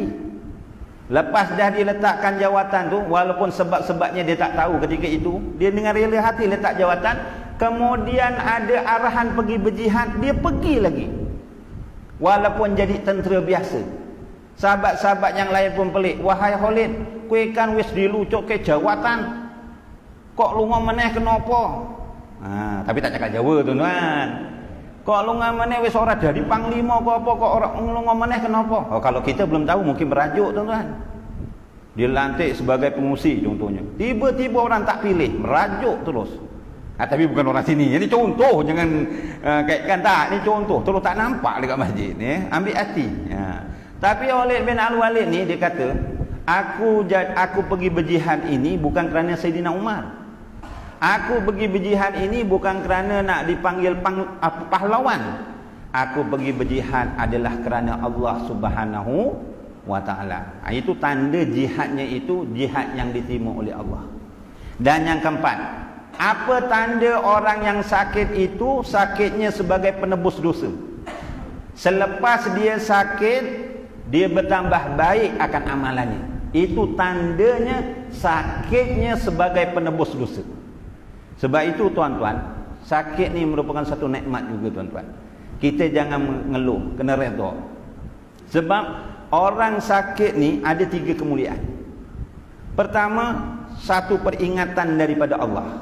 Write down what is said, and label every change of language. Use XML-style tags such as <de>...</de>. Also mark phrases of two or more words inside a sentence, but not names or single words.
<ms>Lepas dah diletakkan jawatan tu, walaupun sebab-sebabnya dia tak tahu ketika itu, dia dengan rela hati letak jawatan. Kemudian ada arahan pergi berjihad, dia pergi lagi. Walaupun jadi tentera biasa. Sahabat-sahabat yang lain pun pelik. Wahai Khalid,</ms> <jv>kowe kan wis dilucuk ke jawatan. Kok lunga meneh kenapa?</jv> <ms>Tapi tak cakap Jawa tuan-tuan.</ms> <jv>Kok lunga meneh wis ora jadi panglima kok apa kok ora lunga meneh kenapa?</jv> <ms>Kalau kita belum tahu mungkin merajuk tuan-tuan. Dilantik sebagai pengungsi contohnya. Tiba-tiba orang tak pilih, merajuk terus. Tapi bukan orang sini. Ini contoh, jangan kaitkan tak. Ini contoh. Terus tak nampak dekat masjid ni. Ambil hati. Tapi Khalid bin Al-Walid ni dia kata, aku pergi berjihad ini bukan kerana Sayyidina Umar. Aku pergi berjihad ini bukan kerana nak dipanggil pahlawan. Aku pergi berjihad adalah kerana Allah</ms> <ar>سبحانه وتعالى.</ar> <ms>Itu tanda jihadnya itu jihad yang diterima oleh Allah. Dan yang keempat, apa tanda orang yang sakit itu sakitnya sebagai penebus dosa? Selepas dia sakit, dia bertambah baik akan amalannya. Itu tandanya sakitnya sebagai penebus dosa. Sebab itu tuan-tuan, sakit ni merupakan satu nikmat juga tuan-tuan. Kita jangan mengeluh, kena redha. Sebab orang sakit ni ada 3 kemuliaan. Pertama, satu peringatan daripada Allah.</ms>